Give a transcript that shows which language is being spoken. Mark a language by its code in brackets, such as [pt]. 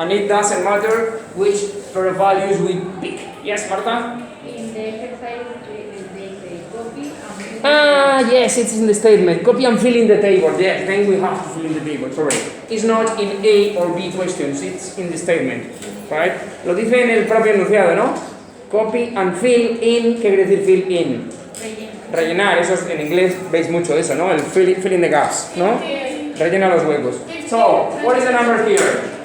[en] And it doesn't matter which pair of values we pick. Yes, Marta? In the exercise, they copy and Yes, it's in the statement. Copy and fill in the table. Yes, then we have to fill in the table. Sorry. It's not in A or B questions, it's in the statement. Right? [es] Lo dice en el propio enunciado, ¿no? [en] Copy and fill in, [es] ¿qué quiere decir [en] fill in? [es] Rellenar, eso es, en inglés veis mucho eso, ¿no? El [en] fill in the gaps, [es] ¿no? Rellena los huecos. [en] So, what is the number here?